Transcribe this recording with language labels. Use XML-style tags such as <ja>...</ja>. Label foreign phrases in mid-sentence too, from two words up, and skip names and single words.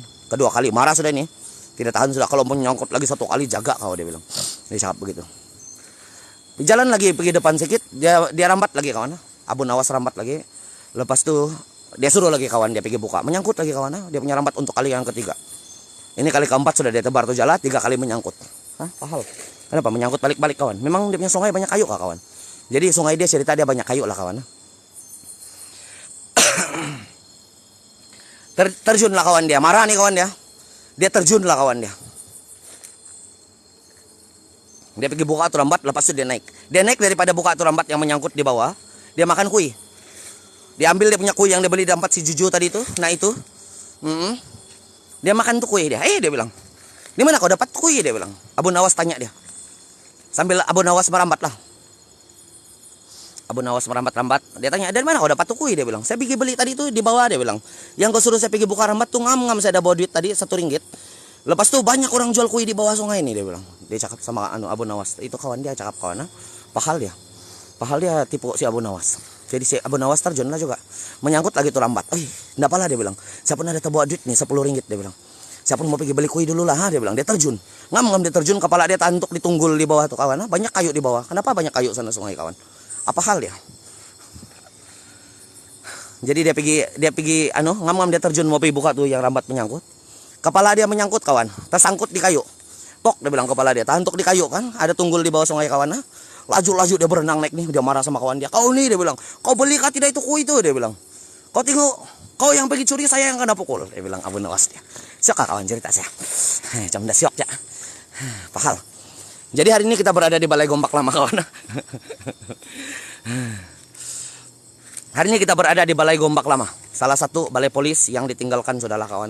<ms>Kedua kali marah sudah nih. Tidak tahan sudah, kalau menyangkut lagi satu kali jaga kau, dia bilang. Dia cakap begitu. Jalan lagi pergi depan sedikit, dia rambat lagi kawan. Abu Nawas rambat lagi. Lepas tuh dia suruh lagi kawan dia pergi buka, menyangkut lagi kawan. Dia punya rambat untuk kali yang ketiga. Ini kali keempat sudah dia tebar tuh jalan, 3 kali menyangkut. Hah, pahal. Kenapa menyangkut balik-balik kawan? Memang dia punya sungai banyak kayu kah kawan? Jadi sungai dia cerita dia banyak kayu lah kawan. Terjun lah kawan dia, marah nih kawan dia. Dia terjun lah kawan dia. Dia pergi buka tuh rambat, lepas itu dia naik. Dia naik daripada buka tuh rambat yang menyangkut di bawah. Dia makan kui. Dia ambil dia punya kui yang dia beli di tempat si Juju tadi tuh. Nah itu. Dia makan tuh kui dia. Dia bilang. Di mana kau dapat kui, dia bilang. Abu Nawas tanya dia. Sambil Abu Nawas merambat lah. Abu Nawas merambat-rambat. Dia tanya, dari mana kau dapat tuh kui, dia bilang. Saya pergi beli tadi tuh di bawah, dia bilang. Yang kau suruh saya pergi buka rambat tuh ngam-ngam, saya ada bawa duit tadi 1 ringgit. Lepas tuh banyak orang jual kui di bawah sungai ini, dia bilang. Dia cakap sama Abu Nawas. Itu kawan dia cakap kawan. Pahal dia. Pahal dia tipu si Abu Nawas. Jadi si Abu Nawas terjun lah juga. Menyangkut lagi tuh rambat. Enggak apalah, dia bilang. Saya pun ada bawa duit nih 10 ringgit, dia bilang. Saya pun mau pergi beli kui dulu lah, dia bilang. Dia terjun. Ngam-ngam dia terjun, kepala dia tantuk di tunggul di bawah tuh kawan. Banyak kayu di bawah. Kenapa banyak kayu sana sungai kawan? Apa hal dia? Jadi dia pergi ngam-ngam dia terjun mau pergi buka tuh yang rambat menyangkut. Kepala dia menyangkut kawan, tersangkut di kayu. Pok, dia bilang kepala dia tantuk di kayu kan, ada tunggul di bawah sungai kawan. Laju-laju dia berenang naik nih, dia marah sama kawan dia. Kau nih, dia bilang, kau beli kah tidak itu kui itu, dia bilang. Kau tengok, kau yang pergi curi, saya yang kena pukul, dia bilang Abu Nawas dia. Siok kawan cerita saya. Macam dah siok ya. Pahal. Jadi hari ini kita berada di Balai Gombak Lama kawan. Hari ini kita berada di Balai Gombak Lama, salah satu balai polis yang ditinggalkan sudahlah kawan.</ms>